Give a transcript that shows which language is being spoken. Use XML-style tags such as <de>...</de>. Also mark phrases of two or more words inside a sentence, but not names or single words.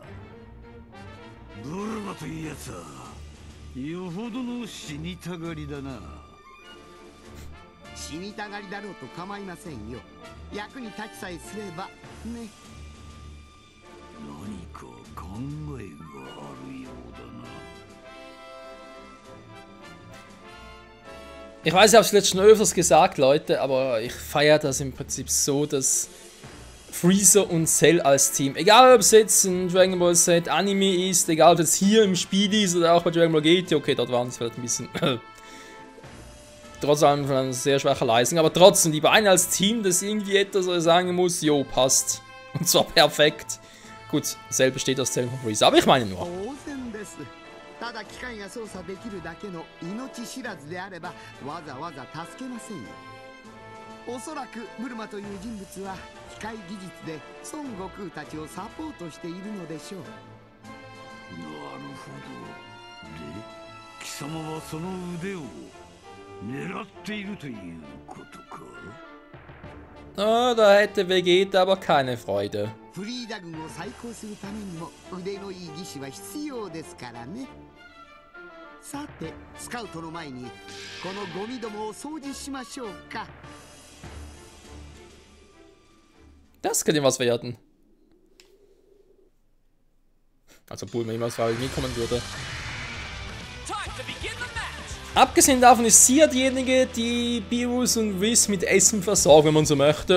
<ja>ブルマという奴はよほどの死にたがりだな。死にたがりだろうと構いませんよ。役に立ちさえすればね。何か考えがあるようだな。</ja> <de>Ich weiß, ich habe es letztens schon öfters gesagt, Leute, aber ich feiere das im Prinzip so, dass Freezer und Cell als Team, egal ob es jetzt ein Dragon Ball Z Anime ist, egal ob es hier im Spiel ist oder auch bei Dragon Ball GT, okay, dort waren es vielleicht ein bisschen trotz allem von einer sehr schwachen Leistung, aber trotzdem, die beiden als Team, das irgendwie etwas sagen muss, jo, passt. Und zwar perfekt. Gut, Cell besteht aus Cell von Freezer, aber ich meine nur.</de> <ja>ただ機械が操作できるだけの命知らずであればわざわざ助けませんよ。おそらくブルマという人物は機械技術で孫悟空たちをサポートしているのでしょう。なるほど。で、貴様はその腕を狙っているということか。</ja> <de>Da hätte Vegeta aber keine Freude.</de> <ja>フリーダ軍を再興するためにも腕のいい技師は必要ですからね。さてスカウトの前にこのゴミどもを掃除しましょうか。</ja> <de>Das könnte was werden. Also Bulma immer als nie kommen würde. Abgesehen davon ist sie ja diejenige, die Beerus und Whis mit Essen versorgt, wenn man so möchte.</de>